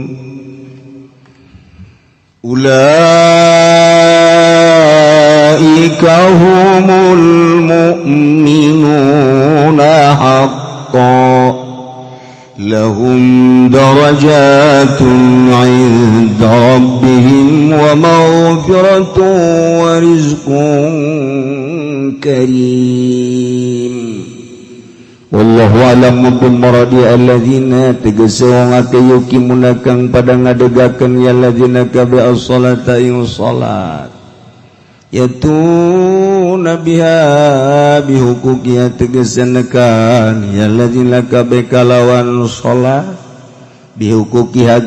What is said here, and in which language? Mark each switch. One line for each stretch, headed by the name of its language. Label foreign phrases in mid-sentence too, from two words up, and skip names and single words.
Arabic: أولئك هم المؤمنون حقا لهم درجات عند ربهم ومغفرة ورزق كريم. والله أعلم بمراد الذين
Sundanese: tegasana yuqimuna kang pada ngadegakeun ya alladzina kabe as-salata ing salat
Arabic: يأتون بها بحقوقها
Sundanese: tegasana kan ya alladzina kabe kalawan salat bihuquqiha